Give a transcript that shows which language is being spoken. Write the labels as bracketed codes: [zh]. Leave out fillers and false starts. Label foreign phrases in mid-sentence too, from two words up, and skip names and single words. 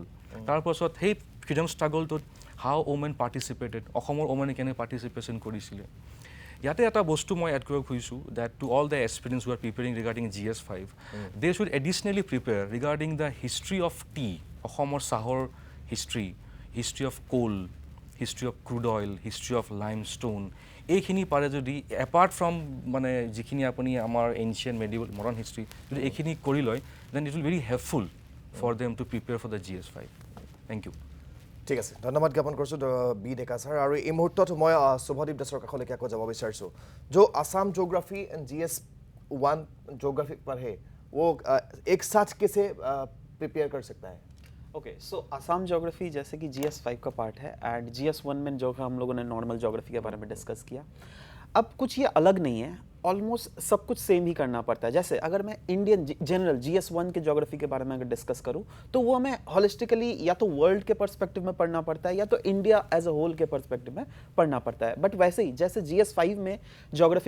[as] তাৰ পাছত হেই [en] freedom struggle [as] to [en] how women participated, [as] Asomor women kene participation korisile. ইয়াতে এটা বস্তু মই add কৰিব খুজিছোঁ [en] that to all the aspirants who are preparing regarding GS5, they should additionally prepare regarding the history of tea, [as] অসমৰ চাহৰ [en] history of coal, history of crude oil, history of limestone. [as] এইখিনি পাৰে যদি [en] apart from [as] মানে যিখিনি আপুনি আমাৰ [en] ancient medieval modern history [as] যদি এইখিনি কৰি লয় [en] then it will very helpful for them to prepare for the GS5. Thank you. [as] ঠিক আছে ধন্যবাদ জ্ঞাপন কৰিছোঁ বি ডেকা ছাৰ আৰু এই মুহূৰ্তত মই শুভদীপ দাসৰ কাষলৈকে আকৌ যাব বিচাৰিছোঁ [hi] जो आसाम ज्योग्राफी एंड GS1 ज्योग्राफी पर है वो एक साथ कैसे प्रिपेयर कर सकता है [en] okay so Assam geography [hi] जैसे कि GS5 का पार्ट है एंड GS1 में जो हम लोगों ने [en] normal geography [hi] के बारे में डिस्कस किया अब कुछ ये अलग नहीं है ऑलमोस्ट सब कुछ सेम ही करना पड़ता है जैसे अगर मैं [en] Indian general [hi] GS1 के ज्योग्राफी के बारे में अगर डिस्कस करूं तो वो हमें हॉलिस्टिकली या तो वर्ल्ड के पर्सपेक्टिव में पढ़ना पड़ता है या तो [en] India as a whole [hi] के पर्सपेक्टिव में पढ़ना पड़ता है बट वैसे ही जैसे GS5 में ज्योग्राफी